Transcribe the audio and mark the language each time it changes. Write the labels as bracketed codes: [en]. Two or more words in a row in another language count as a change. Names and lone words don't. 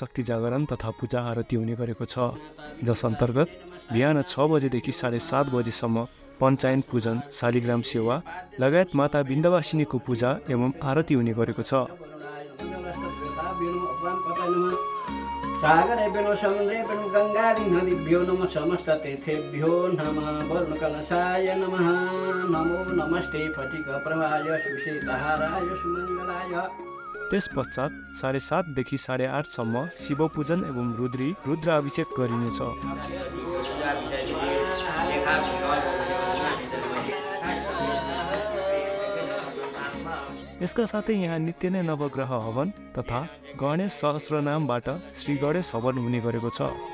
[ne] शक्ति जागरण तथा पूजा आरती हुने गरेको छ, जस अन्तर्गत बिहान 6 बजेदेखि 7:30 बजेसम्म पञ्चायन पूजन, शालिग्राम सेवा लगायत माता बिन्दवासिनीको पूजा एवं आरती हुने गरेको छ। [sa] सागरे बेनो समुद्रे बेनो गङ्गारी नदीभ्यो नमः समस्त तीर्थेभ्यो नमः वरुणकलशाय नमः नमो नमस्ते फटिक प्रभाय सुशीतहाराय सुमङ्गलाय। [ne] त्यस पश्चात 7:30 देखि 8:30 सम्म शिव पूजन एवं रुद्राभिषेक गरिनेछ। यसका साथै यहाँ नित्य नै नवग्रह हवन तथा गणेश सहस्रनामबाट श्री गणेश हवन हुने गरेको छ।